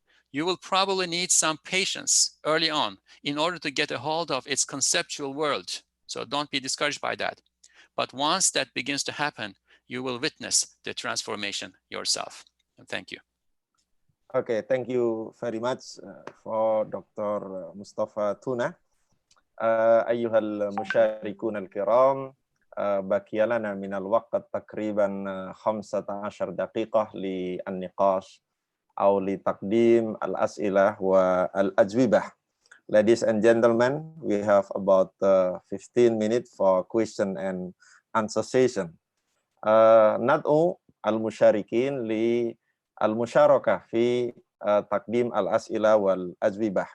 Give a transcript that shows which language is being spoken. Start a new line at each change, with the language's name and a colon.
English: You will probably need some patience early on in order to get a hold of its conceptual world. So don't be discouraged by that. But once that begins to happen, you will witness the transformation yourself. And thank you. Okay, thank you very much for Dr. Mustafa Tuna.
Arabic: أيها المشاركون الكرام بقي لنا من الوقت تقريبا 15 دقيقة للنقاش أو لتقديم الأسئلة والأجوبة.
English: Ladies and gentlemen, we have about 15 minutes for question and answer session.
Arabic: ندعو المشاركين للمشاركة في تقديم الأسئلة والأجوبة.